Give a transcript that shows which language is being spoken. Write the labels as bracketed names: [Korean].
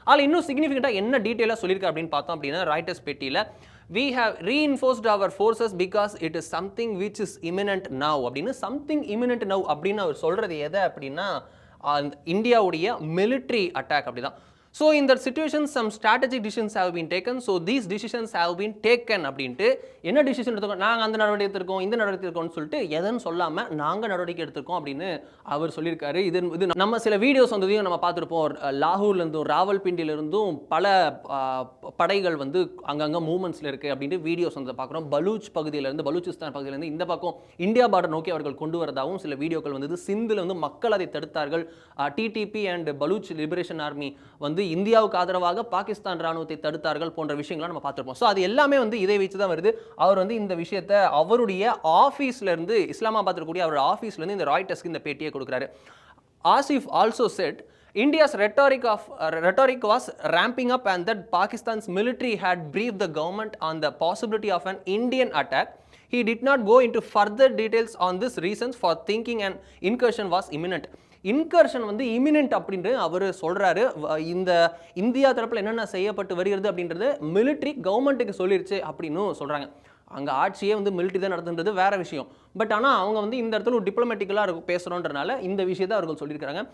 [Tamil] அதில் இன்னும் சிக்னிஃபிகண்ட்டாக என்ன டீட்டெயிலாக சொல்லியிருக்கு அப்படின்னு பார்த்தோம் அப்படின்னா, ராய்ட்டர்ஸ் பேட்டியில் [English] we have reinforced our forces because it is something which is imminent now [Tamil] அப்படின்னு [English] something imminent now [Tamil] அப்படின்னு அவர் சொல்கிறது எதை அப்படின்னா இந்தியாவுடைய மிலிட்ரி அட்டாக் அப்படிதான். [English] So in that situation some strategic decisions have been taken. So these decisions have been taken [Tamil] அப்படின்ட்டு என்ன decision எடுத்துக்கோம், நாங்கள் அந்த நடவடிக்கை எடுத்திருக்கோம் இந்த நடவடிக்கை எடுத்திருக்கோம்னு சொல்லிட்டு எதுன்னு சொல்லாமல் நாங்கள் நடவடிக்கை எடுத்திருக்கோம் அப்படின்னு அவர் சொல்லியிருக்காரு. இது நம்ம சில வீடியோஸ் வந்ததையும் நம்ம பார்த்துருப்போம். லாகூர்லேருந்தும் ராவல்பிண்டியிலிருந்தும் பல படைகள் வந்து அங்கங்கே மூவ்மெண்ட்ஸில் இருக்குது அப்படின்ட்டு வீடியோஸ் வந்து பார்க்குறோம். பலூச்சிஸ்தான் பகுதியிலேருந்து இந்த பக்கம் இந்தியா பார்டர் நோக்கி அவர்கள் கொண்டு வரதாகவும் சில வீடியோக்கள் வந்தது. சிந்தில் வந்து மக்கள் அதை தடுத்தார்கள். TDP and Baloch liberation army வந்து இந்தியாவுக்கு ஆதரவாக பாகிஸ்தான் ராணுவத்தை தடுத்தார்கள் போன்ற விஷயங்களை நம்ம பார்த்திருப்போம். ஸோ அது எல்லாமே வந்து இதை வச்சு தான் வருது. அவர் வந்து இந்த விஷயத்தை அவருடைய ஆஃபீஸ்ல இருந்து இஸ்லாமாபாத் இருக்கக்கூடிய அவருடைய ஆஃபீஸ்ல இருந்து இந்த ராய்ட்டர்ஸ்க்கு இந்த பேட்டியை கொடுக்குறாரு. [English] Asif also said India's rhetoric was ramping up and that Pakistan's military had briefed the government on the possibility of an Indian attack. He did not go into further details on this reasons for thinking an incursion was imminent. [Tamil] Incursion வந்து immanent அப்படின்ட்டு அவர் சொல்கிறாரு. இந்த India தரப்பில் என்னென்ன செய்யப்பட்டு வருகிறது அப்படின்றது military கவர்மெண்ட்டுக்கு சொல்லிருச்சு அப்படின்னு சொல்கிறாங்க. அங்கே ஆட்சியே வந்து மிலிட்ரி தான் நடத்துன்றது வேற விஷயம். பட் ஆனால் அவங்க வந்து இந்த இடத்துல ஒரு டிப்ளமேட்டிக்கலாக பேசுகிறோன்றனால இந்த விஷயத்தை அவர்கள் சொல்லியிருக்காங்க.